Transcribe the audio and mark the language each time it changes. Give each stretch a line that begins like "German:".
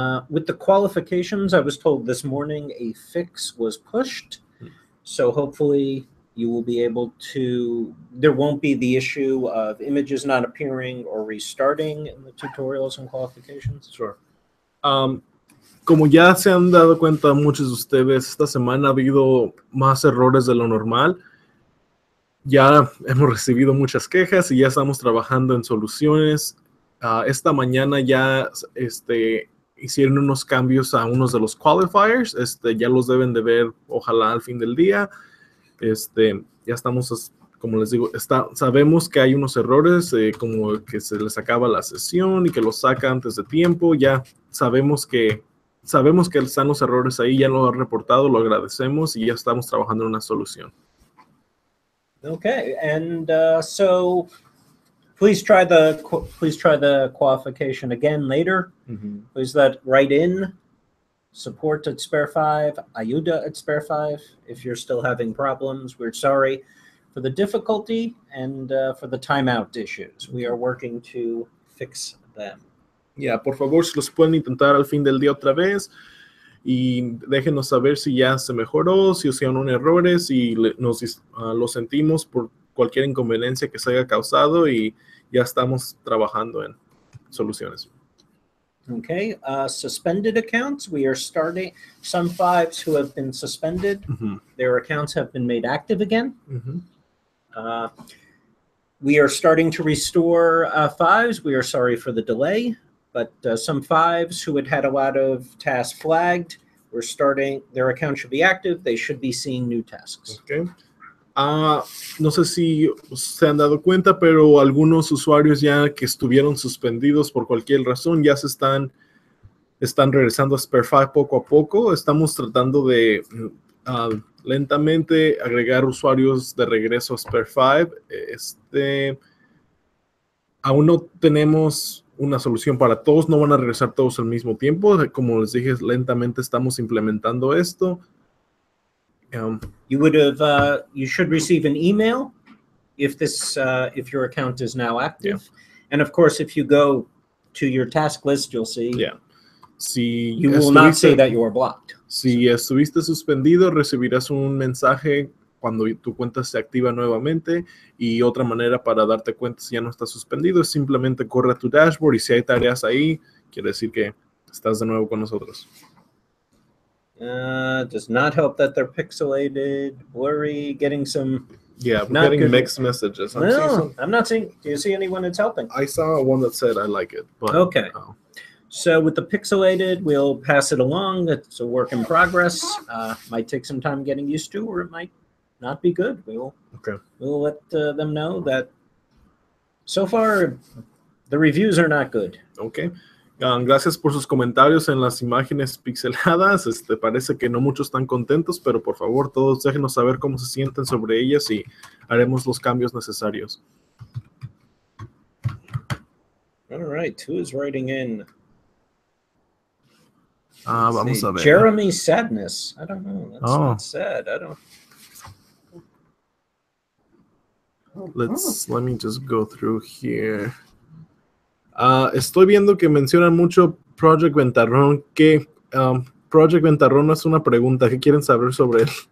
English: With the qualifications, I was told this morning a fix was pushed. So hopefully you will be able to, there won't be the issue of images not appearing or restarting in the tutorials and qualifications. Sure.
Spanish: Como ya se han dado cuenta muchos de ustedes, esta semana ha habido más errores de lo normal. Ya hemos recibido muchas quejas y ya estamos trabajando en soluciones. Esta mañana ya hicieron unos cambios a unos de los qualifiers. Ya los deben de ver, ojalá al fin del día. Ya estamos, como les digo, sabemos que hay unos errores, como que se les acaba la sesión y que los saca antes de tiempo. Ya sabemos que están los errores ahí, ya lo han reportado, lo agradecemos y ya estamos trabajando en una solución.
English: Okay, and so please try the qualification again later. Please write in support at Spare5, ayuda at Spare5. If you're still having problems, we're sorry for the difficulty and for the timeout issues. We are working to fix them.
Spanish: Por favor, si los pueden intentar al fin del día otra vez y déjenos saber si ya se mejoró, si hicieron errores y lo sentimos por cualquier inconveniencia que se haya causado y ya estamos trabajando en soluciones.
English: Okay, suspended accounts. We are starting some fives who have been suspended. Their accounts have been made active again. We are starting to restore fives. We are sorry for the delay, but some fives who had a lot of tasks flagged, we're starting, their account should be active. They should be seeing new tasks. Okay.
Spanish: No sé si se han dado cuenta, pero algunos usuarios ya que estuvieron suspendidos por cualquier razón ya se están regresando a Spare5 poco a poco. Estamos tratando de lentamente agregar usuarios de regreso a Spare5. Aún no tenemos una solución para todos, no van a regresar todos al mismo tiempo. Como les dije, lentamente estamos implementando esto.
English: You should receive an email if your account is now active. Yeah. And of course, if you go to your task list, you'll see. Yeah. Si you will not say that you are blocked.
Spanish: Si estuviste suspendido, recibirás un mensaje cuando tu cuenta se activa nuevamente, y otra manera para darte cuenta si ya no estás suspendido es simplemente corre a tu dashboard y si hay tareas ahí, quiere decir que estás de nuevo con nosotros.
English: Does not help that they're pixelated, blurry, getting some... Yeah, we're getting mixed messages. I'm not seeing... Do you see anyone that's helping? I saw one that said, I like it. But, okay. So with the pixelated, we'll pass it along. It's a work in progress. Might take some time getting used to, or it might not be good. We'll let them know that so far the reviews are not good. Okay.
Spanish: Gracias por sus comentarios en las imágenes pixeladas. Parece que no muchos están contentos, pero por favor todos déjenos saber cómo se sienten sobre ellas y haremos los cambios necesarios.
English: All right, who is writing in?
Spanish: Vamos a ver.
English: Jeremy Sadness. I don't know. That's not sad. I don't. Let me just go through here.
Spanish: Estoy viendo que mencionan mucho Project Ventarrón. ¿Qué? Project Ventarrón no es una pregunta. ¿Qué quieren saber sobre él?